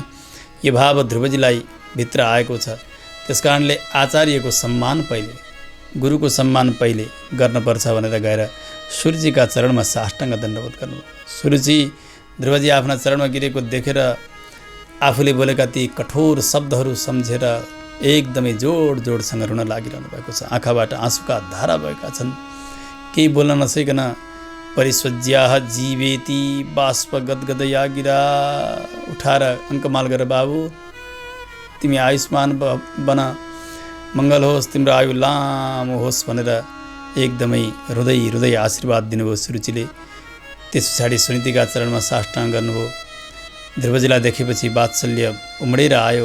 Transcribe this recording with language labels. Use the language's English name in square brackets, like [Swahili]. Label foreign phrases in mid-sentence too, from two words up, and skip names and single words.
[Nepali] यो भाव ध्रुवजीलाई भित्र आएको छ। त्यस कारणले आचार्यको सम्मान पहिले, गुरुको सम्मान पहिले गर्नुपर्छ भनेर गएर सुरुचिका चरणमा साष्टाङ्ग दण्डवत गर्नुभयो। सुरुचि ध्रुवजी आफ्ना चरणमा गिरेको देखेर आफूले बोलेका ती कठोर शब्दहरू सम्झेर एकदमै जोड जोडसँग रुन लागिरहनु भएको छ। आँखाबाट आँसुका धारा भएका छन्। केही बोल्न नसकिकन [Sanskrit] परिस्वज्याह जीवेती बाष्प गदगदया गिरा [Nepali] उठाएर अङ्कमाल गर, बाबु तिमी आयुष्मान बन, मङ्गल होस्, तिम्रो आयु लामो होस् भनेर एकदमै हृदय आशीर्वाद दिनुभयो सुरुचिले। त्यस पछाडि सुनीतिका चरणमा साष्टाङ्ग गर्नुभयो। ध्रुवजीलाई देखेपछि वात्सल्य उमडेर आयो।